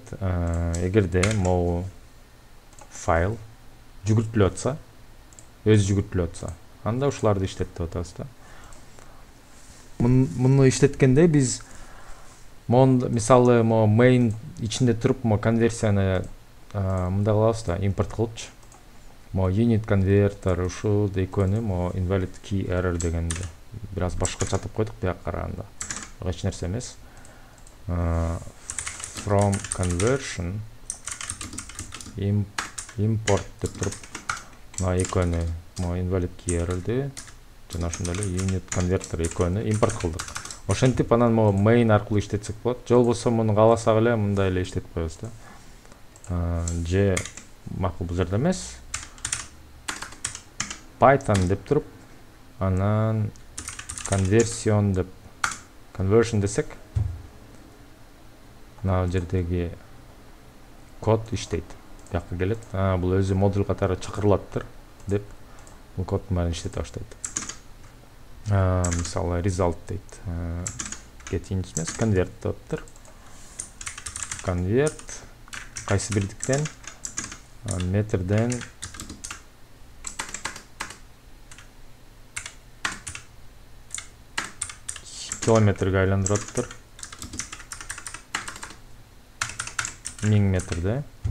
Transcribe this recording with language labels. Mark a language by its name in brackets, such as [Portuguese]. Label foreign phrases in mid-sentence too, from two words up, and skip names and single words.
[Kyrgyz] Эгерде могу файл жүгүртүлүп атса, өзү жүгүртүлүп атса, анда ушуларды иштет деп атабыз да. Муну иштеткенде биз мисалы main ичинде туруп конверсияны мындай кылабыз да, импорт кылыпчы. [English] Unit converter [Kyrgyz] ушул экөөнү [English] invalid key error [Kyrgyz] дегенди бир аз башкача атап койдук бияка караганда. Эч нерсе эмес. [English] From conversion import [Kyrgyz] деп туруп экөөнү [English] invalid key error'ды [Kyrgyz] жана ошондой эле [English] unit converter [Kyrgyz] экөөнү импорт кылдык. Ошентип анан main аркылуу иштетсек болот. Же болбосо муну кааласак эле мындай эле иштетип коебуз да. Же макул бул жерде эмес. Python деп туруп, анан conversion десек, мына жердеги код иштейт. Бияка келет. Бул өзү модуль катары чакырылаттыр деп бул коддун баарын иштете баштайт. Мисалы result дейт. [English] Get units [Kyrgyz] эмес, convert дептир. Convert кайсы бирдиктен метрден километрге айландыраттыр. 1000 метрде.